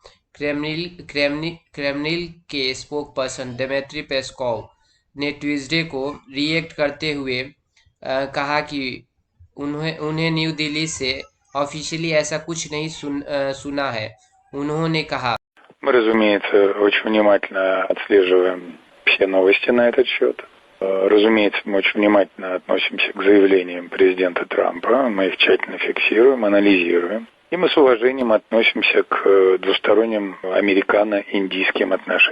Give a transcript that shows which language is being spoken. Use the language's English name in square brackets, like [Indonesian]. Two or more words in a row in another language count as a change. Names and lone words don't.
[Hindi] क्रेमलिन के स्पोक पर्सन दिमित्री पेस्कोव ने ट्यूसडे को रिएक्ट करते हुए कहा कि उन्हें उन्हें न्यू दिल्ली से ऑफिशियली ऐसा कुछ नहीं सुना है। उन्होंने कहा, [Russian] Мы, разумеется, очень внимательно отслеживаем все новости на этот счет. Разумеется, мы очень внимательно относимся к заявлениям президента Трампа, мы их тщательно фиксируем, анализируем. И мы с уважением относимся к двусторонним американо-индийским отношениям.